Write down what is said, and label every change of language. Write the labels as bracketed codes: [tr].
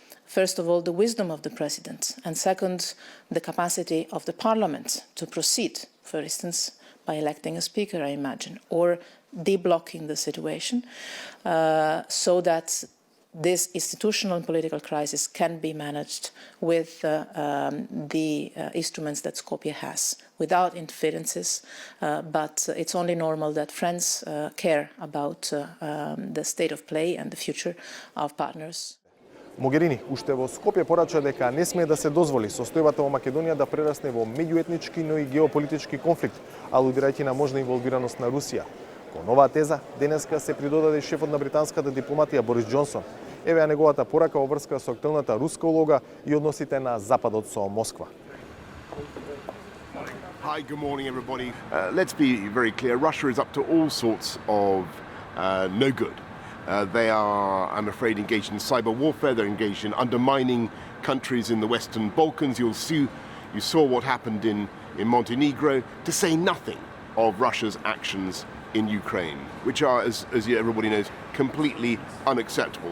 [en] First of all, the wisdom of the president, and second, the capacity of the parliament to proceed, for instance, by electing a speaker, I imagine, or deblocking the situation so that this institutional and political crisis can be managed with the instruments that Skopje has, without interferences, but it's only normal that friends care about the state of play and the future of partners. [mk] Могерини уште во Скопје порача дека не смее да се дозволи состојбата во Македонија да прерасне во меѓуетнички, но и геополитички конфликт, алудирајќи на можна инволвираност на Русија. Кон оваа теза, денеска се придодаде шефот на британската дипломатија Борис Џонсон. Еве ја неговата порака во врска со актуелната руска улога и односите на Западот со Москва. [en] Hi, good morning everybody. Let's be very clear, Russia is up to all sorts of no good. They are, I'm afraid, engaged in cyber warfare. They're engaged in undermining countries in the Western Balkans. You saw what happened in Montenegro, to say nothing of Russia's actions in Ukraine, which are, as everybody knows, completely unacceptable.